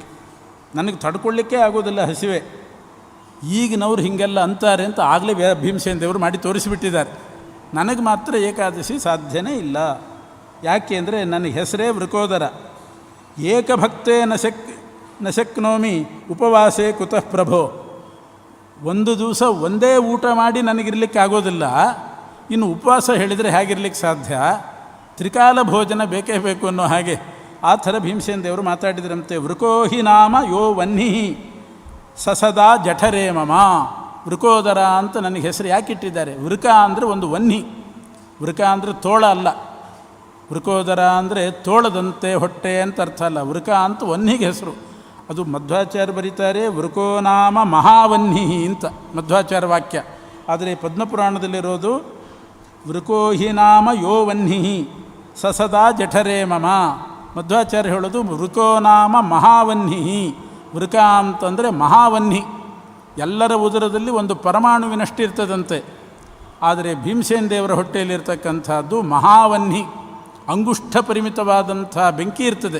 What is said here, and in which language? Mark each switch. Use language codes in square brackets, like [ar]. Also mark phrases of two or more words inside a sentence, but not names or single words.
[kn] ನನಗೆ ತಡ್ಕೊಳ್ಳಿಕ್ಕೆ ಆಗೋದಿಲ್ಲ ಹಸಿವೆ. ಈಗಿನವ್ರು ಹೀಗೆಲ್ಲ ಅಂತಾರೆ ಅಂತ ಆಗಲೇ ಭೀಮಸೇನ ದೇವರು ಮಾಡಿ ತೋರಿಸಿಬಿಟ್ಟಿದ್ದಾರೆ. ನನಗೆ ಮಾತ್ರ ಏಕಾದಶಿ ಸಾಧ್ಯನೇ ಇಲ್ಲ. ಯಾಕೆ ಅಂದರೆ ನನ್ನ ಹೆಸರೇ ವೃಕೋದರ. [sa] ಏಕಭಕ್ತೇ ನ ಶಕ್ನೋಮಿ ಉಪವಾಸೇ ಕುತಃ ಪ್ರಭೋ. [kn] ಒಂದು ದಿವಸ ಒಂದೇ ಊಟ ಮಾಡಿ ನನಗಿರ್ಲಿಕ್ಕೆ ಆಗೋದಿಲ್ಲ, ಇನ್ನು ಉಪವಾಸ ಹೇಳಿದರೆ ಹೇಗಿರ್ಲಿಕ್ಕೆ ಸಾಧ್ಯ? ತ್ರಿಕಾಲ ಭೋಜನ ಬೇಕೇ ಬೇಕು ಅನ್ನೋ ಹಾಗೆ ಆ ಥರ ಭೀಮಸೇನ ದೇವರು ಮಾತಾಡಿದ್ರಂತೆ. [sa] ವೃಕೋಹಿ ನಾಮ ಯೋ ವನ್ಹಿ ಸಸದಾ ಜಠರೇ ಮಮ. [kn] ವೃಕೋದರ ಅಂತ ನನಗೆ ಹೆಸರು ಯಾಕೆ ಇಟ್ಟಿದ್ದಾರೆ? ವೃಕ ಅಂದರೆ ಒಂದು ವನ್ಹಿ. ವೃಕ ಅಂದರೆ ತೋಳ ಅಲ್ಲ. ವೃಕೋದರ ಅಂದರೆ ತೋಳದಂತೆ ಹೊಟ್ಟೆ ಅಂತ ಅರ್ಥ ಅಲ್ಲ. ವೃಕ ಅಂತ ವನ್ಹಿಗೆ ಹೆಸರು. ಅದು ಮಧ್ವಾಚಾರ್ಯ ಬರೀತಾರೆ [sa] ವೃಕೋ ನಾಮ ಮಹಾವನ್ಹಿ [kn] ಅಂತ ಮಧ್ವಾಚಾರ್ಯ ವಾಕ್ಯ. ಆದರೆ ಪದ್ಮಪುರಾಣದಲ್ಲಿರೋದು [sa] ವೃಕೋಹಿ ನಾಮ ಯೋ ವನ್ಹಿ ಸಸದಾ ಜಠರೇ ಮಮ. [kn] ಮಧ್ವಾಚಾರ್ಯ ಹೇಳೋದು [sa] ವೃಕೋ ನಾಮ ಮಹಾವನ್ಹಿ. [kn] ವೃಕ ಅಂತಂದರೆ ಮಹಾವನ್ಹಿ, ಎಲ್ಲರ ಉದರದಲ್ಲಿ ಒಂದು ಪರಮಾಣುವಿನಷ್ಟು ಇರ್ತದಂತೆ. ಆದರೆ ಭೀಮಸೇನ ದೇವರ ಹೊಟ್ಟೆಯಲ್ಲಿರ್ತಕ್ಕಂಥದ್ದು ಮಹಾವನ್ಹಿ, ಅಂಗುಷ್ಠ ಪರಿಮಿತವಾದಂಥ ಬೆಂಕಿ ಇರ್ತದೆ.